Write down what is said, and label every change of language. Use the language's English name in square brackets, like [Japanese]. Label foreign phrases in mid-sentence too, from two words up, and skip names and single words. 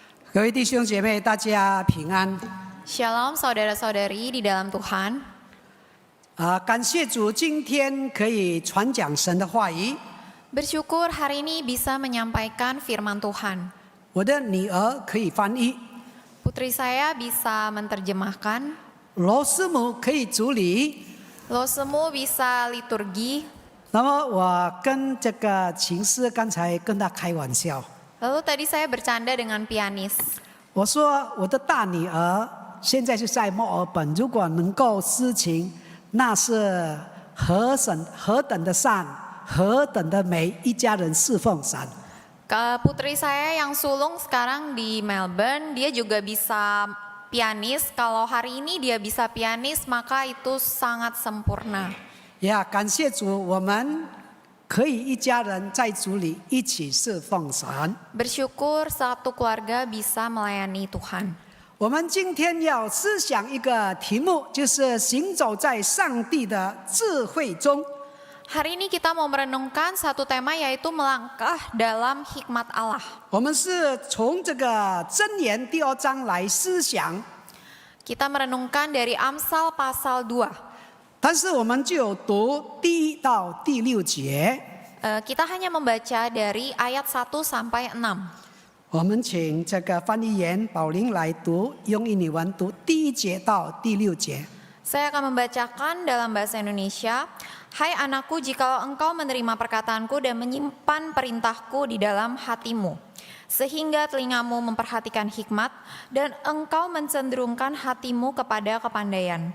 [Chinese] 各位弟兄姐妹，大家平安。 [Indonesian] Shalom saudara-saudari di dalam Tuhan. [Chinese] 感谢主，今天可以传讲神的话语。 [Indonesian] Bersyukur hari ini bisa menyampaikan firman Tuhan. [Chinese] 我的女儿可以翻译， [Indonesian] Putri saya bisa menerjemahkan. [Chinese] 罗师母可以主理。 [Indonesian] Lo semua bisa liturgi. [Chinese] 那么我跟这个琴师刚才跟他开玩笑， [Indonesian] Lalu tadi saya bercanda dengan pianis. [Chinese] 我说我的大女儿现在是在墨尔本，如果能够施情，那是何等的善，何等的美，一家人侍奉神。 [Indonesian] Putri saya yang sulung sekarang di Melbourne, dia juga bisa pianis. Kalau hari ini dia bisa pianis, maka itu sangat sempurna. [Chinese] 呀，感谢主，我们可以一家人在主里一起侍奉神。 [Indonesian] Bersyukur satu keluarga bisa melayani Tuhan. [Chinese] 我们今天要思想一个题目，就是行走在上帝的智慧中。 [Indonesian] Hari ini kita mau merenungkan satu tema, yaitu melangkah dalam hikmat Allah. [Chinese] 我们是从这个箴言第2章来思想， [Indonesian] Kita merenungkan dari Amsal pasal 2. [Chinese] 但是我们就有读第1到第6节。 [Indonesian] Kita hanya membaca dari ayat 1 sampai 6. [Chinese] 我们请这个翻译员宝玲来读，用印尼文读第1节到第6节。 [Indonesian] Saya akan membacakan dalam bahasa Indonesia. Hai anakku, jikalau engkau menerima perkataanku dan menyimpan perintahku di dalam hatimu, sehingga telingamu memperhatikan hikmat dan engkau mencenderungkan hatimu kepada kepandaian.